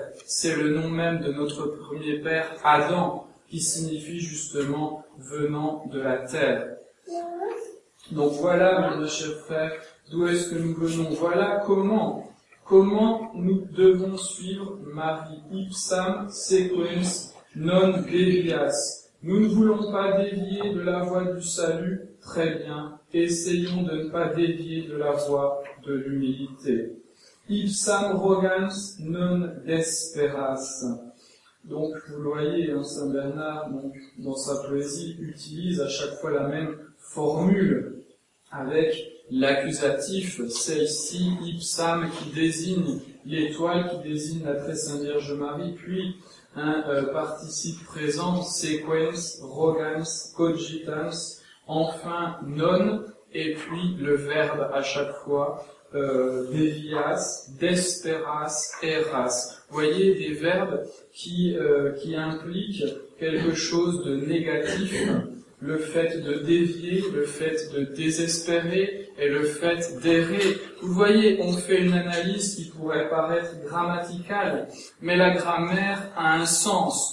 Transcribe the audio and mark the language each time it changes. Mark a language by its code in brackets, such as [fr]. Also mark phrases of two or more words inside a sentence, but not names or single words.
[fr] C'est le nom même de notre premier père, Adam, qui signifie justement venant de la terre. Donc voilà, mes chers frères, d'où est-ce que nous venons. Voilà comment nous devons suivre Marie. [la] Ipsam sequens non devias. [fr] Nous ne voulons pas dévier de la voie du salut, très bien. Essayons de ne pas dévier de la voie de l'humilité. [la] Ipsam rogans non desperas. [fr] Donc, vous le voyez, Saint Bernard, donc, dans sa poésie, utilise à chaque fois la même formule, avec l'accusatif, celle-ci, ipsam, qui désigne l'étoile, qui désigne la très sainte Vierge Marie, puis un participe présent, [la] sequens, rogans, cogitans, [fr] enfin non, et puis le verbe à chaque fois, [la] devias, desperas, eras. [fr] Vous voyez des verbes qui impliquent quelque chose de négatif, le fait de dévier, le fait de désespérer et le fait d'errer. Vous voyez, on fait une analyse qui pourrait paraître grammaticale, mais la grammaire a un sens.